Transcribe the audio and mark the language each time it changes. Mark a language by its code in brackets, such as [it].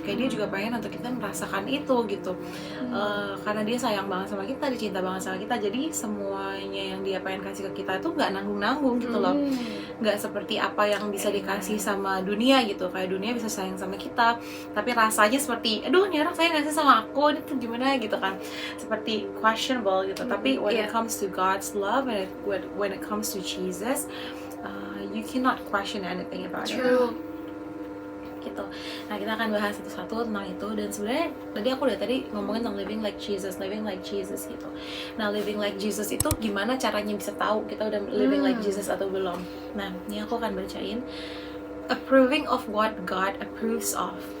[id] Kayak dia juga pengen untuk kita merasakan itu gitu. Karena dia sayang banget sama kita, dia cinta banget sama kita. Jadi semuanya yang dia pengen kasih ke kita itu nggak nanggung-nanggung gitu loh. Nggak seperti apa yang bisa dikasih sama dunia gitu. Kayak dunia bisa sayang sama kita, tapi rasanya seperti aduh ini orang sayang nggak sih sama aku, ini tuh gimana gitu kan, seperti questionable gitu. [en] Tapi when it comes to God's love and when it comes to Jesus, you cannot question anything about it gitu. [id] Nah kita akan bahas satu-satu tentang itu. Dan sebenarnya tadi aku udah ngomongin tentang [en] living like Jesus [id] gitu. Nah [en] living like Jesus [id] itu gimana caranya bisa tahu kita udah living like Jesus atau belum? Nah ini aku akan bacain, [en] approving of what God approves of.